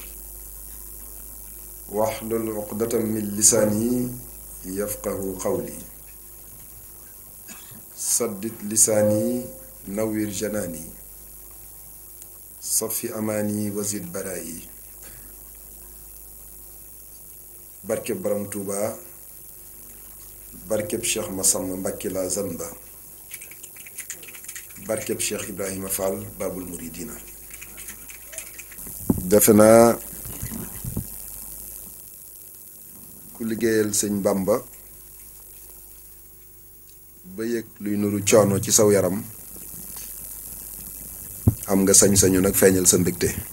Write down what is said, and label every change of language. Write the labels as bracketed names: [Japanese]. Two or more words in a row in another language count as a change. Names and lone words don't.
[Arabic] واحلل عقدة من لساني يفقه قولي سدد لساني نوّر جناني صفي أماني وزد برائي [Wolof] بركة برم توبا barkeb Cheikh Massamba Mbacke la Zanba barkeb Cheikh Ibrahima Fall Babul Mouridina defe naa ku liggéeyal sëñ Bamba ba yëg luy nuru coono ci saw yaram am nga sañ-sañu nag feeñal sa mbégte